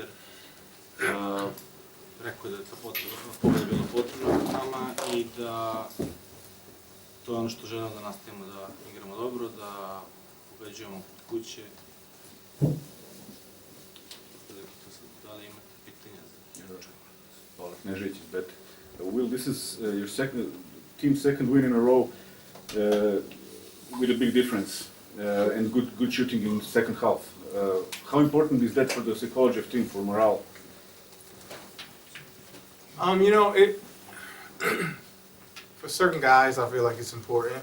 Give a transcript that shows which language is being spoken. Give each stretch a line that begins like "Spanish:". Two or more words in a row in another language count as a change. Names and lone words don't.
Serbian: Rekao je da je ta pobjeda bila potrebna nama i da to je ono što želimo da nastavimo da igramo dobro, da pobeđujemo kod kuće. Da li imate pitanja za Hatcha? Hvala, Knežević iz Bete.
English: Will, this is your team's second win in a row with a big difference and good shooting in the second half. How important is that for the psychology of the team, for morale? For certain guys, I feel like it's important.